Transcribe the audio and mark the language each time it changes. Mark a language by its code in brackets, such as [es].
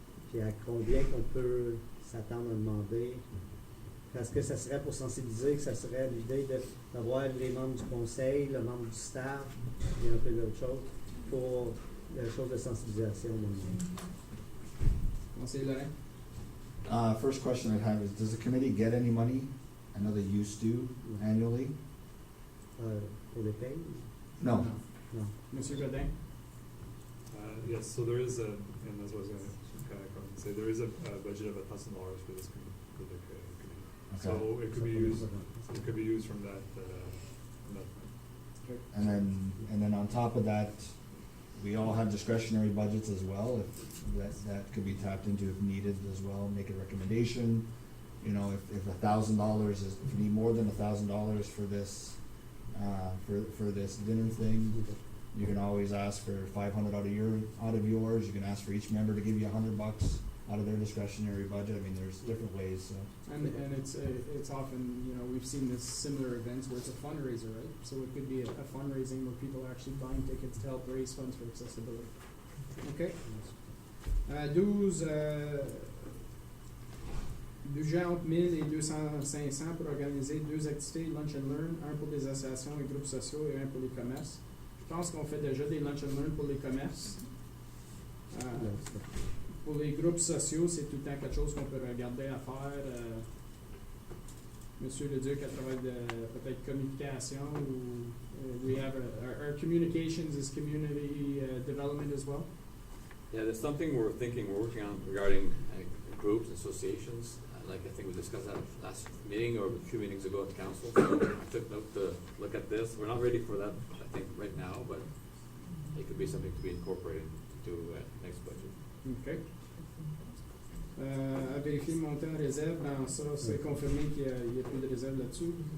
[fr] Puis à combien qu'on peut s'attendre à demander? Est-ce que ça serait pour sensibiliser, que ça serait l'idée d'avoir les membres du conseil, le membre du staff, et un peu d'autres choses, pour la chose de sensibilisation? Conseiller Lorrain? [en] First question I have is, does the committee get any money? I know they used to annually. [fr] Pour les payes? [en] No. [fr] Non. Monsieur Godin? [en] Yes, so there is and that's what I was going to kind of come and say, there is a budget of $1,000 for this committee. Okay. So it could be used from that. And then on top of that, we all have discretionary budgets as well. If that could be tapped into if needed as well. Make a recommendation. You know, if $1,000 is, if you need more than $1,000 for this, for this dinner thing, you can always ask for 500 out of yours. You can ask for each member to give you $100 out of their discretionary budget. I mean, there's different ways. So. And it's often, you know, we've seen this similar events where it's a fundraiser, right? So it could be a fundraising where people are actually buying tickets to help raise funds for accessibility. OK. [fr] 12, budget entre 1000 et 500 pour organiser 2 activités, [en] lunch and learn, [fr] un pour des associations et groupes sociaux et un pour les commerces. Je pense qu'on fait déjà des [en] lunch and learn [fr] pour les commerces. Pour les groupes sociaux, c'est tout le temps quelque chose qu'on peut regarder à faire. Monsieur Leduc, à travers peut-être communication ou [en] we have our communications is community development as well. Yeah, there's something we're working on regarding groups, associations. Like I think we discussed that last meeting or a few meetings ago at council. So I took note to look at this. We're not ready for that, I think, right now, but it could be something to be incorporated into next budget. OK. [fr] À vérifier le montant en réserve, ben ça, c'est confirmé qu'il n'y a plus de réserve là-dessus.